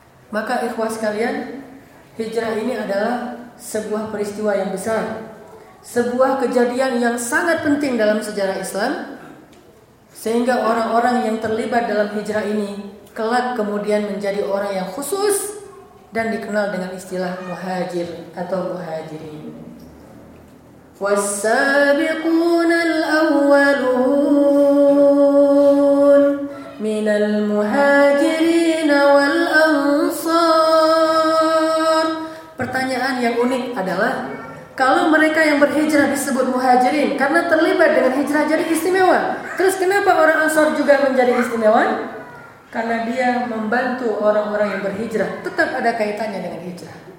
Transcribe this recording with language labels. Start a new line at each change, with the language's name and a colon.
Indonesian: Maka ikhwah sekalian, hijrah ini adalah sebuah peristiwa yang besar, sebuah kejadian yang sangat penting dalam sejarah Islam, sehingga orang-orang yang terlibat dalam hijrah ini kelak kemudian menjadi orang yang khusus dan dikenal dengan istilah muhajir atau muhajirin.
Arabic: والسابقون الأولون من المهاجرين والأنصار.
Indonesian: Pertanyaan yang unik adalah, kalau mereka yang berhijrah disebut muhajirin karena terlibat dengan hijrah jadi istimewa, terus kenapa orang Ansar juga menjadi istimewa? Karena dia membantu orang-orang yang berhijrah, tetap ada kaitannya dengan hijrah.